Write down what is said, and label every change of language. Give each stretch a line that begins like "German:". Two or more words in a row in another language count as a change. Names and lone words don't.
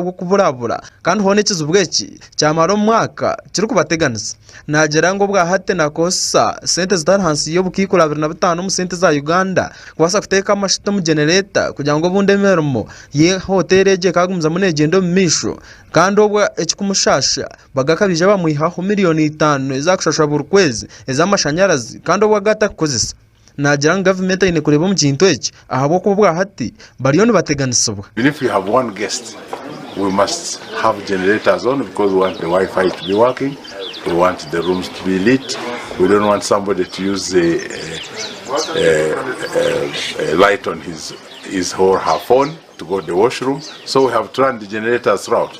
Nyankole: ahabwo kuburabura kandi hone ekizibu eki kyamara omwaka kiri kubateganisa nagira ngu obwa hati nakosa sente zitari hansi y'obukiikura 25 omu sente za Uganda kubasa kuteeka amashita omu genereta kugira ngu obundi emirimo ye hotel egi ekagumizamu negenda omu maisho kandi obwa ekikumushasha bagakabija bamwihaho $5,000,000 ezakushashura buri kwezi ez'amashanyarazi kandi obwa gatakukozesa nagira ngu gavumenti ayine kureba omu kintu eki ahabw'okuba bwa hati bariyo nibateganisibwa.
English: If we have one guest we must have generators on because we want the Wi-Fi to be working, we want the rooms to be lit, we don't want somebody to use a light on his or her phone to go to the washroom, so we have to run the generators throughout.